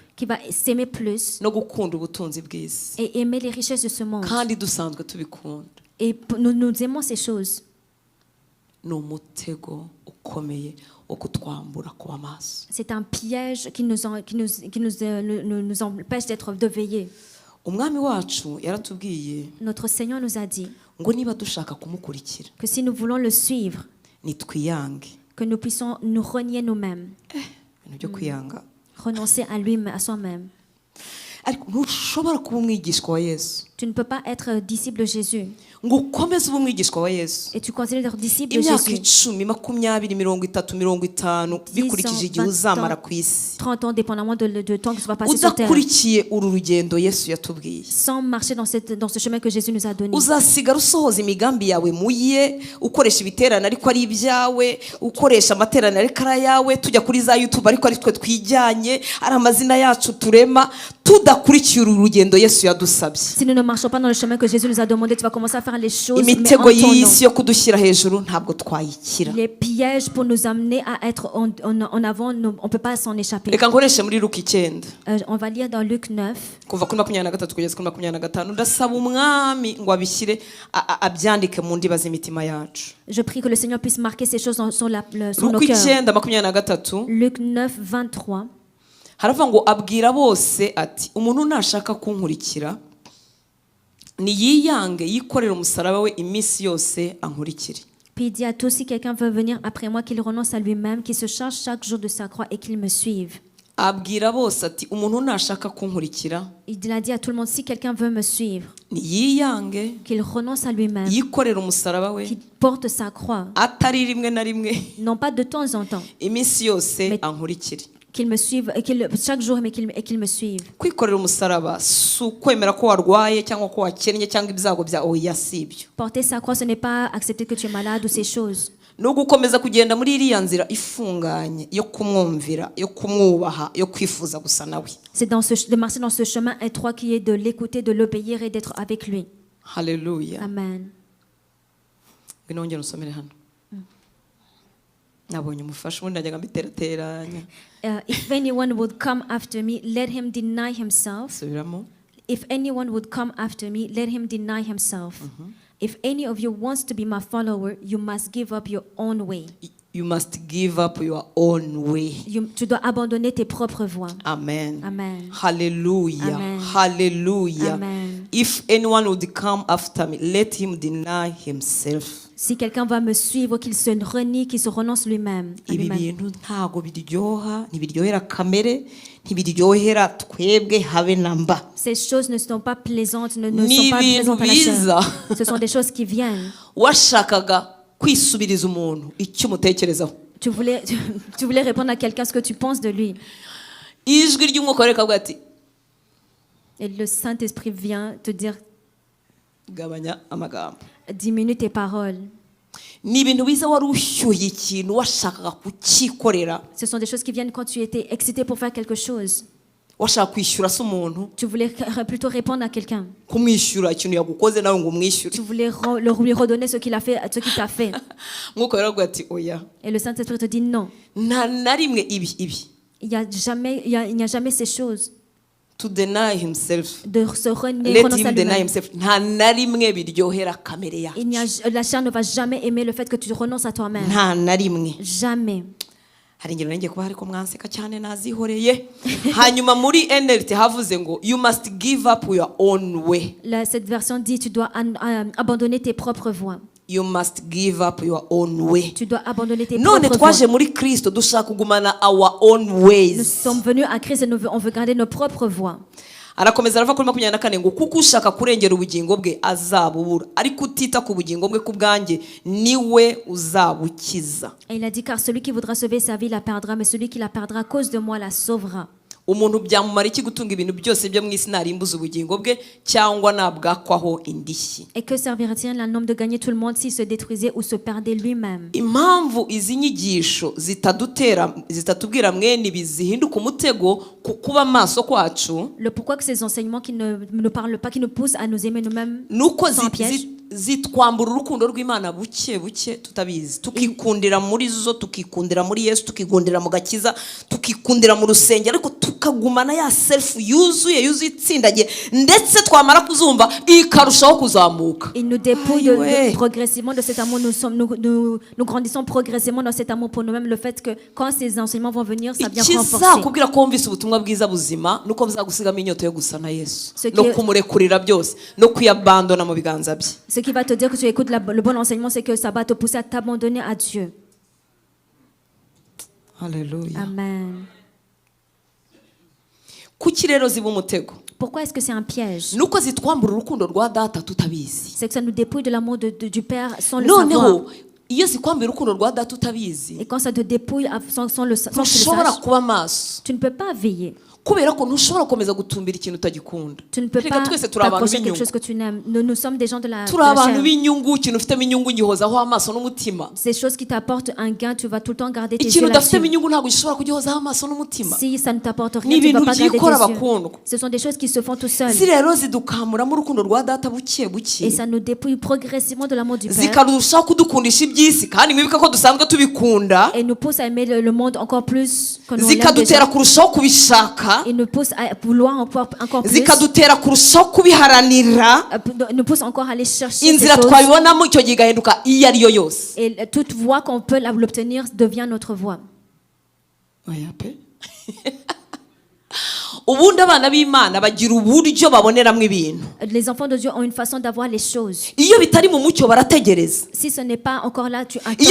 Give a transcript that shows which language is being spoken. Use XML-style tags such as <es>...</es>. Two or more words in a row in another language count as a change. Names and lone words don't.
<fr>qui va s'aimer plus</fr> <rw>no gukunda ubutunzi bw'isi.</rw> <fr>et aimer les richesses de ce monde.</fr> <rw>Kandi dusanzwe tubikunda.</rw> <fr>Et nous aimons ces choses.</fr> <rw>Ni umutego ukomeye wo kutwambura kuba maso.</rw> <fr>C'est un piège qui nous empêche de veiller.</fr> <rw>Umwami wacu yaratubwiye</rw> <fr>Notre Seigneur nous a dit</fr> <rw>ngo niba dushaka kumukurikira</rw> <fr>que si nous voulons le suivre,</fr> <rw>nitwiyange.</rw> <fr>que nous puissions nous renier nous-mêmes,</fr> <rw>Ibintu byo kwiyanga.</rw> <fr>renoncer à lui, à soi-même.</fr> <rw>Ariko ntushobora kuba umwigishwa wa Yesu</rw> <fr>Tu ne peux pas être disciple de Jésus</fr> <rw>ngo ukomeze ube umwigishwa wa Yesu</rw> <fr>et tu continues d'être disciple de</fr> <rw>imyaka</rw> <fr>Jésus</fr> <rw>10, 20, 30, 50 bikurikije igihe</rw> <fr>20</fr> <rw>uzamara</rw> <fr>ans,</fr> <rw>ku isi</rw> <fr>30 ans, dépendamment de temps que tu vas passer sur terre,</fr> <rw>udakurikiye uru rugendo Yesu yatubwiye.</rw> <fr>sans marcher dans ce chemin que Jésus nous a donné.</fr> <rw>Uzasigara usohoza imigambi yawe muye ukoresha ibiterane ariko ari ibyawe, ukoresha amaterane ariko ari ayawe, tujya kuri za YouTube ariko ari twe twijyanye, ari amazina yacu turema, tudakurikiye uru rugendo Yesu yadusabye.</rw> <fr>Si nous ne marchons pas dans le chemin que Jésus nous a demandé, tu vas commencer à faire les choses, mais en</fr> <rw>Imitego</rw> <fr>ton nom.</fr> <rw>y'isi yo kudushyira hejuru ntabwo twayikira.</rw> <fr>Les pièges pour nous amener à être en avant, on ne peut pas s'en échapper.</fr> <rw>Reka nkoreshe muri Luka 9</rw> <fr>On va lire dans Luc 9,</fr> <rw>kuva kuri 23 kugeza kuri 25. Ndasaba umwami ngo abishyire abyandike mu ndiba z'imitima yacu.</rw> <fr>je prie que le Seigneur puisse marquer ces choses sur nos</fr> <rw>Luka cœurs. 9:23</rw> <fr>Luc 9, 23.</fr> <rw>haravuga ngo abwira bose ati umuntu nashaka kunkurikira niyiyange yikorera umusaraba we iminsi yose ankurikire.</rw> <fr>Puis il dit à tous, si quelqu'un veut venir après moi, qu'il renonce à lui-même, qu'il se charge chaque jour de sa croix et qu'il me suive.</fr> <rw>abwira bose ati umuntu nashaka kunkurikira</rw> <fr>Il a dit à tout le monde, si quelqu'un veut me suivre,</fr> <rw>niyiyange</rw> <fr>qu'il renonce à lui-même,</fr> <rw>yikorera umusaraba we</rw> <fr>qu'il porte sa croix,</fr> <rw>atari rimwe na rimwe</rw> <fr>non pas de temps en temps,</fr> <rw>iminsi yose</rw> <fr>Mais-</fr> <rw>ankurikire.</rw> <fr>qu'il me suive, chaque jour, mais qu'il me suive.</fr> <rw>Kwikorera umusaraba si ukwemera ko warwaye cyangwa ko wakennye cyangwa ibyago bya oya si ibyo.</rw> <fr>Porter sa croix, ce n'est pas accepter que tu es malade ou ces choses.</fr> <rw>ni ugukomeza kugenda muri iriya nzira ifunganye yo kumwumvira, yo kumwubaha, yo kwifuza gusa nawe.</rw> <fr>C'est de marcher dans ce chemin étroit qui est de l'écouter, de l'obéir et d'être avec lui.</fr> <rw>Haleluya. Amen. Ngwino wongere usomere hano. Nabonye umufasha ubundi najyaga mbiterateranya.</rw> <en>If anyone would come after me, let him deny himself.</en> <rw>Subiramo.</rw> <en>If anyone would come after me, let him deny himself. If any of you wants to be my follower, you must give up your own way. You must give up your own way.</en> <fr>Tu dois abandonner tes propres voies. Amen. Amen. Hallelujah. Amen. Hallelujah. Amen.</fr> <en>If anyone would come after me, let him deny himself.</en> <fr>Si quelqu'un va me suivre, qu'il se renie, qu'il se renonce lui-même. à</fr> <rw>Ibi</rw> <fr>lui-même.</fr> <rw>bintu ntago biryoha, ntibiryohera kamere, ntibiryohera twebwe habe namba.</rw> <fr>Ces choses ne sont pas plaisantes, ne</fr> <rw>Ni</rw> <fr>sont pas</fr> <rw>ibintu</rw> <fr>plaisantes à la</fr> <rw>biza.</rw> <fr>chair. Ce sont des choses qui viennent.</fr> <rw>Washakaga kwisubiriza umuntu icyo umutekerezaho.</rw> <fr>Tu voulais répondre à quelqu'un ce que tu penses de lui.</fr> <rw>Ijwi ry'umwuka rikavuga ati</rw> <fr>Et le Saint-Esprit vient te dire,</fr> <rw>gabanya amagambo.</rw> <fr>diminue tes paroles.</fr> <rw>Ni ibintu biza wari ushyuye ikintu washakaga kukikorera,</rw> <fr>Ce sont des choses qui viennent quand tu étais excité pour faire quelque chose.</fr> <rw>washaka kwishyura se umuntu,</rw> <fr>Tu voulais plutôt répondre à quelqu'un.</fr> <rw>kumwishyura ikintu yagukoze nawe ngo umwishyure.</rw> <fr>Tu voulais lui redonner ce qu'il a fait, ce qu'il t'a fait.</fr> <rw>Umwuka riravuga ati oya,</rw> <fr>Et le Saint-Esprit te dit non.</fr> <rw>nta na rimwe ibi.</rw> <fr>Il n'y a jamais ces choses.</fr> <en>To deny himself.</en> <fr>De se renier,</fr> <en>Let</en> <fr>renoncer à</fr> <en>him deny</en> <fr>lui-même.</fr> <en>himself.</en> <rw>Nta na rimwe biryohera kamere yacu.</rw> <fr>La chair ne va jamais aimer le fait que tu renonces à toi-même.</fr> <rw>Nta na rimwe.</rw> <fr>Jamais.</fr> <rw>Hari ingero ngiye kuba ariko mwanseka cyane nazihoreye. Hanyuma muri NLT havuze ngo</rw> <en>you must give up your own way.</en> <fr>Cette version dit tu dois abandonner tes propres voies.</fr> <en>You must give up your own way.</en> <fr>Tu dois abandonner tes</fr> <rw>None</rw> <fr>propres</fr> <rw>twaje</rw> <fr>voies.</fr> <rw>muri Kristo dushaka kugumana</rw> <en>our own</en> <fr>Nous</fr> <en>ways.</en> <fr>sommes venus à Christ et on veut garder nos propres voies.</fr> <rw>Arakomeza arava kuri 24 ngo kuko ushaka kurengera ubugingo bwe azabubura ariko utita ku bugingo bwe ku bwanjye niwe uzabukiza.</rw> <fr>Et il a dit car celui qui voudra sauver sa vie la perdra, mais celui qui la perdra à cause de moi la sauvera.</fr> <rw>Umuntu byamumara iki gutunga ibintu byose byo mu isi narimbuza ubugingo bwe cyangwa nabwakwaho indishyi.</rw> <fr>Et que servirait-il à un homme de gagner tout le monde s'il se détruisait ou se perdait lui-même?</fr> <rw>Impamvu izi nyigisho zitatubwira mwene bizihinduka umutego ku kuba amaso kwacu</rw> <fr>Le pourquoi que ces enseignements qui ne nous parlent pas, qui nous poussent à nous aimer nous-mêmes,</fr> <rw>nuko</rw> <fr>sont un piège.</fr> <rw>zitwambura urukundo rw'Imana buke buke tutabizi, tukikundira muri zo, tukikundira muri Yesu, tukikundira mu gakiza, tukikundira mu rusengero, ariko tukagumana ya self yuzuye itsindagiye, ndetse twamara kuzumva ikarushaho kuzamuka.</rw> <fr>Il nous dépouille progressivement de cet amour. Nous grandissons progressivement dans cet amour pour nous-mêmes. Le fait que quand ces enseignements vont venir, ça vient renforcer.</fr> <rw>Ikizakubwira ko wumvise ubutumwa bwiza buzima nuko buzagusigamo inyota yo gusa na Yesu no kumurekurira byose no kwiyabandona mu biganza bye.</rw> <fr>Ce qui va te dire que tu écoutes le bon enseignement, c'est que ça va te pousser à t'abandonner à Dieu. Alléluia. Amen.</fr> <rw>Kuki rero ziba umutego?</rw> <fr>Pourquoi est-ce que c'est un piège?</fr> <rw>Nuko zitwambura urukundo rwa data tutabizi.</rw> <fr>C'est que ça nous dépouille de l'amour du Père sans le savoir.</fr> <rw>Noneho iyo zikwambira urukundo rwa data utabizi,</rw> <fr>Et quand ça te dépouille sans que tu le</fr> <rw>ntushobora</rw> <fr>saches,</fr> <rw>kuba maso</rw> <fr>tu ne peux pas veiller.</fr> <rw>kubera ko ntushobora gukomeza gutumbira ikintu utagikunda.</rw> <fr>Tu ne peux</fr> <rw>Reka</rw> <fr>pas</fr> <rw>twese turi abantu</rw> <fr>t'accrocher à quelque</fr> <rw>b'inyungu.</rw> <fr>chose que tu n'aimes. Nous sommes des gens de la</fr> <rw>Turi abantu</rw> <fr>chair.</fr> <rw>b'inyungu, ikintu ufitemo inyungu ngihozaho amaso n'umutima.</rw> <fr>Ces choses qui t'apportent un gain, tu vas tout le temps garder tes yeux</fr> <rw>Ikintu udafitemo</rw> <fr>là-dessus.</fr> <rw>inyungu ntabwo gishobora kugihozaho amaso n'umutima.</rw> <fr>Si ça ne t'apporte</fr> <rw>Ni</rw> <fr>rien, tu ne vas</fr> <rw>ibintu</rw> <fr>pas garder</fr> <rw>byikora</rw> <fr>tes yeux.</fr> <rw>bakundwa.</rw> <fr>Ce sont des choses qui se font tout seuls.</fr> <rw>Izi rero zidukamuramo urukundo rwa data buke</rw> <fr>Et</fr> <rw>buke,</rw> <fr>ça nous dépouille progressivement de l'amour du Père.</fr> <rw>zikarushaho kudukundisha iby'isi kandi mwibuke ko dusanzwe tubikunda,</rw> <fr>Et nous pousse à aimer le monde encore plus que nous l'aime</fr> <rw>zikadutera</rw> <fr>déjà.</fr> <rw>kurushaho kubishaka,</rw> <fr>Et nous pousse à vouloir encore plus.</fr> <rw>zikadutera kurushaho kubiharanira.</rw> <fr>Nous pousse encore à aller chercher ces</fr> <rw>Inzira</rw> <fr>choses.</fr> <rw>twabibonamo icyo gihe igahinduka iyo ari yo yose.</rw> <fr>Et toute voie qu'on peut l'obtenir devient notre voie.</fr> <rw>Oya pe. ubundi abana b'Imana bagira uburyo baboneramo ibintu.</rw> <fr>Les enfants de Dieu ont une façon d'avoir les choses.</fr> <rw>Iyo bitari mu mucyo barategereza.</rw> <fr>Si ce n'est pas encore là, tu attends.</fr>